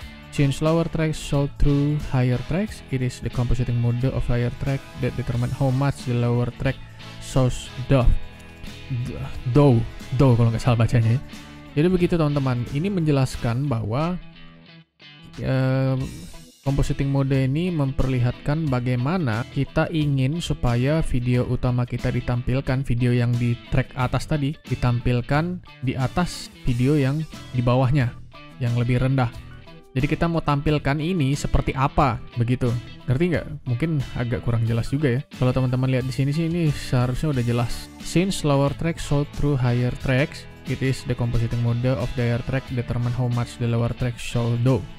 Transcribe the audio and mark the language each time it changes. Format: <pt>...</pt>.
<en>Since lower tracks show through higher tracks, it is the compositing mode of higher track that determine how much the lower track shows though</en> <id>kalau nggak salah bacanya ya. Jadi begitu teman-teman. Ini menjelaskan bahwa compositing mode ini memperlihatkan bagaimana kita ingin supaya video utama kita ditampilkan, video yang di track atas tadi ditampilkan di atas video yang di bawahnya, yang lebih rendah. Jadi kita mau tampilkan ini seperti apa, begitu. Ngerti nggak? Mungkin agak kurang jelas juga ya. Kalau teman-teman lihat di sini sih, ini seharusnya udah jelas.</id> <en>Since lower track show through higher tracks, it is the compositing mode of the higher track determine how much the lower track show though.</en>